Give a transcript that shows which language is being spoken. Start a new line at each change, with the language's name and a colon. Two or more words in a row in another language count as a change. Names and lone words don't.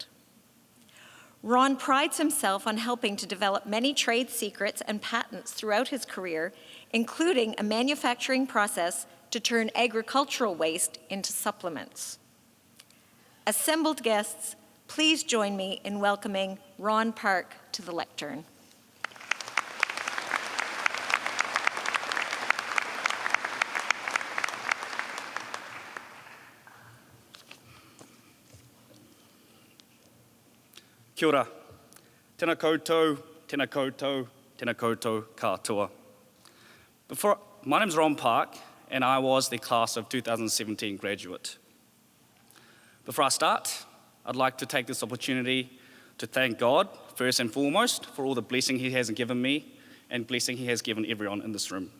English: Ron prides himself on helping to develop many trade secrets and patents throughout his career, including a manufacturing process to turn agricultural waste into supplements. Assembled guests, please join me in welcoming Ron Park to the lectern.
Māori: Kia ora. Tēnā koutou, tēnā koutou, tēnā koutou katoa.
English: My name's Ron Park, and I was the class of 2017 graduate. Before I start, I'd like to take this opportunity to thank God, first and foremost, for all the blessing He has given me and blessing He has given everyone in this room.